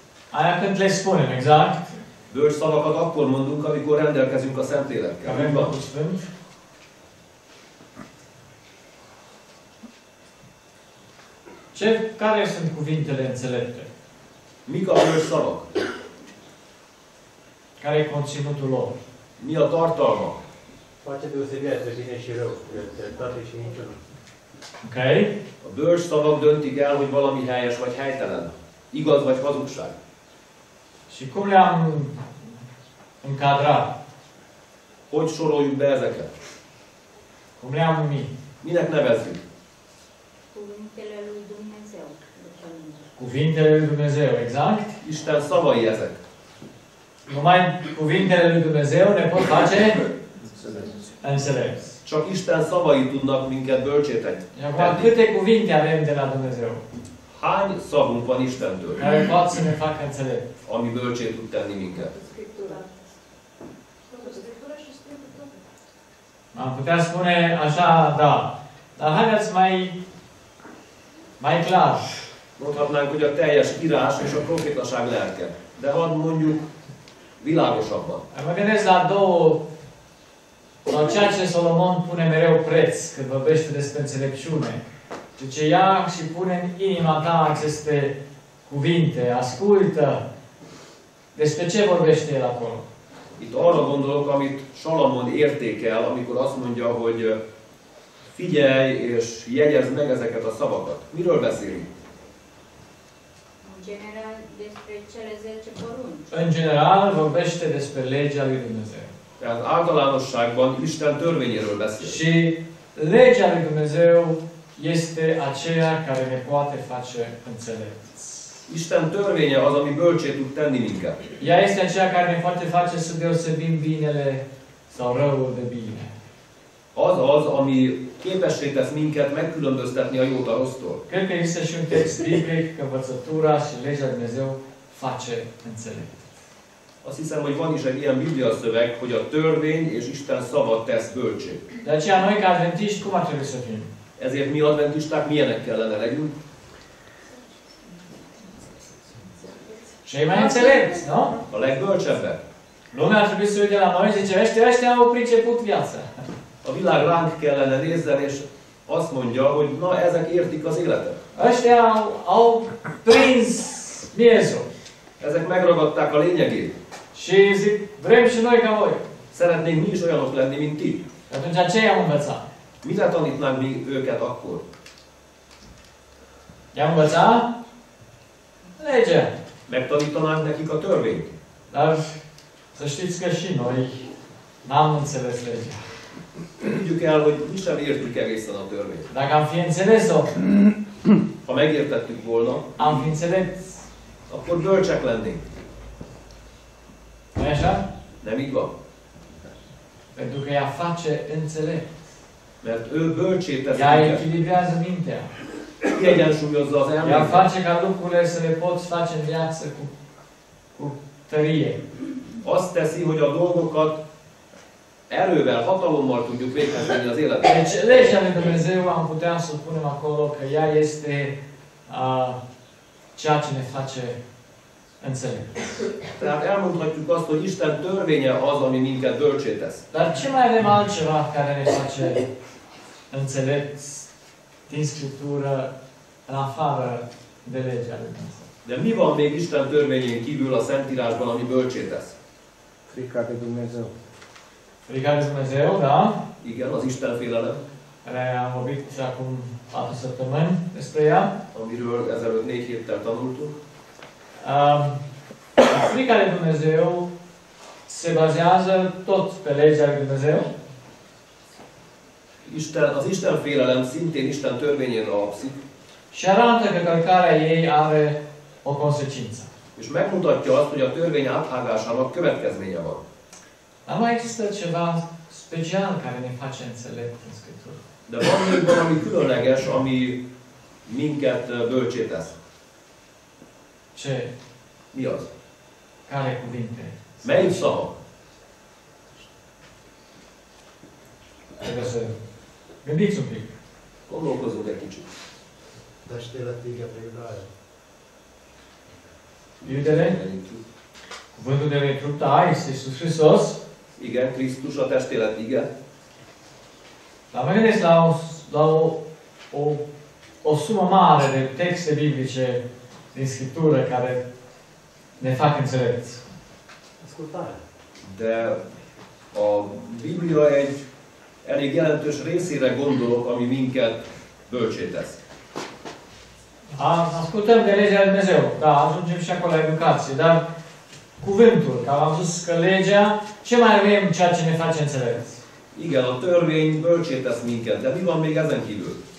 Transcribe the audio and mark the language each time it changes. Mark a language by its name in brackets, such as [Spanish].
[Romanian] Aia când le spunem, exact. [Hungarian] Bölcs szavakat akkor mondunk, amikor rendelkezünk a [Romanian] Că [Hungarian] Szentlélekkel. [Romanian] avem [Hungarian] Így van? [Romanian] Duhul Sfânt. Care sunt cuvintele înțelepte? [Hungarian] Mik a bölcs szavak? [Romanian] Care e conținutul lor? [Hungarian] Mi a tartalma? [Romanian] Face deosebirea între bine și rău, între dreptate și minciună. Ok? [Hungarian] A bölcs szavak döntik el, hogy valami helyes vagy helytelen. Igaz vagy hazugság. [Romanian] Și cum le-am încadrat? [Hungarian] Hogy soroljuk be ezeket? [Romanian] Cum le-am numit? [Hungarian] Minek nevezzük? [Romanian] Cuvintele lui Dumnezeu. Cuvintele lui Dumnezeu, exact? [Hungarian] Isten szavai ezek. [Romanian] Numai cuvintele lui Dumnezeu ne pot face înțelepți. [Hungarian] Csak Isten szavai tudnak minket bölcsé tenni. [Romanian] Și acum, câte cuvinte avem de la Dumnezeu [Hungarian] Hány szavunk van Istentől, [Romanian] care pot să ne facă înțelepți? [Hungarian] ami bölcsé tud tenni minket? [Romanian] Am putea spune așa, da. Dar haideți mai clar. [Hungarian] Mondhatnánk, hogy a teljes írás és a profétaság lelke. De hadd mondjuk világosabban. [Romanian] Mă gândesc la ceea ce Solomon pune mereu preț când vorbește despre înțelepciune. Deci ia și pune în inima ta aceste cuvinte, ascultă. Despre ce vorbește el acolo? [Hungarian] Itt arra gondolok, amit Salamon értékel, amikor azt mondja, hogy figyelj és jegyezd meg ezeket a szavakat. Miről beszélünk? [Romanian] În general, despre cele 10 porunci. În general vorbește despre legea lui Dumnezeu. [Hungarian] Tehát általánosságban Isten törvényéről beszél. [Romanian] Și legea lui Dumnezeu este aceea care ne poate face înțelepți. [Hungarian] Isten törvénye az, ami bölcsé tud tenni minket. [Romanian] Ea este aceea care ne poate face să deosebim binele sau răul de bine. [Hungarian] Az, ami képessé tesz minket megkülönböztetni a jót a rossztól. [Romanian] Cred că există și un text biblic că învățătura și legea lui Dumnezeu face înțelept. [Hungarian] Azt hiszem, hogy van is egy ilyen bibliaszöveg, hogy a törvény és Isten szava tesz bölcsé. [Romanian] De aceea noi ca adventiști cum ar trebui să fim? [Hungarian] Ezért mi adventisták milyenek kellene legyünk? [Romanian] Cei mai înțelepți, nu? [Hungarian] A legbölcsebbek. [Romanian] Lumea ar trebui să uite la noi și zice, ăștia au priceput viața. [Hungarian] A világ ránk kellene nézzen, és azt mondja, hogy na, ezek értik az életet. [Romanian] Ăștia au prins miezul. [Hungarian] Ezek megragadták a lényegét. [Romanian] Și zic, vrem și noi ca voi. [Hungarian] Szeretnénk mi is olyanok lenni, mint ti. [Romanian] Și atunci ce i-am învățat? [Hungarian] Mire tanítnánk mi őket akkor? [Romanian] I-am învățat legea. [Hungarian] Megtanítanánk nekik a törvényt. [Romanian] Dar Să știți că și noi n-am înțeles legea. [Hungarian] Tudjuk el, hogy mi sem értük egészen a törvényt. [Romanian] Dacă am fi înțeles-o, [Hungarian] Ha megértettük volna, [Romanian] am fi înțeles. [Hungarian] akkor bölcsek lennénk. [Romanian] Nu-i așa? [Hungarian] Nem így van? [Romanian] Pentru că ea face înțelept. [Hungarian] Mert ő bölcsé teszi [Romanian] Ea [Hungarian] minket. [Romanian] echilibrează mintea. [Hungarian] Kiegyensúlyozza az [Romanian] Ea [Hungarian] elménket. [Romanian] face ca lucrurile să le poți face în viață cu tărie. [Hungarian] Azt teszi, hogy a dolgokat erővel, hatalommal tudjuk véghez vinni az életben. [Romanian] Deci, legea lui Dumnezeu am putea să o punem acolo că ea este ceea ce ne face înțelept. [Hungarian] Tehát elmondhatjuk azt, hogy Isten törvénye az, ami minket bölcsé tesz. [Romanian] Dar ce mai avem altceva care ne face înțelepți din Scriptură în afară de legea lui Dumnezeu? [Hungarian] De mi van még Isten törvényén kívül a Szentírásban, ami bölcsé tesz? [Romanian] Frica de Dumnezeu. Frica de Dumnezeu, da? [Hungarian] Igen, az Istenfélelem, [Romanian] Care am vorbit acum 4 săptămâni despre ea. [Hungarian] amiről ezelőtt 4 héttel tanultunk. [Romanian] Frica de Dumnezeu se bazează tot pe legea lui Dumnezeu. [Hungarian] Az Istenfélelem szintén Isten törvényén alapszik, [Romanian] Și arată că călcarea ei are o consecință. [Hungarian] és megmutatja azt, hogy a törvény áthágásának következménye van. [Romanian] Dar mai există ceva special care ne face înțelept în Scriptură. [Hungarian] De van még valami különleges, ami minket bölcsé tesz. [Romanian] Ce? [Hungarian] Mi az? [Romanian] Care cuvinte? [Hungarian] Melyik szava? [Romanian] Trebuie să gândiți un pic. [Hungarian] Gondolkozzunk egy kicsit. Testélet ége példája. [Romanian] Iudele, cuvântul de recruta este Iisus Hristos. [Hungarian] Igen, Krisztus a testélet ige. [Romanian] Dar mă gândesc la o sumă mare de texte biblice din Scriptură care ne fac înțelepți. Ascultare. [Hungarian] De a Biblia egy elég jelentős részére gondolok, ami minket bölcsé tesz. [Romanian] Ascultăm de legea lui Dumnezeu, da, ajungem și acolo la educație, dar cuvântul, că am zis că legea, ce mai avem ceea ce ne face înțelepți? [Hungarian] Igen, a törvény bölcsé tesz minket, de mi van még ezen kívül?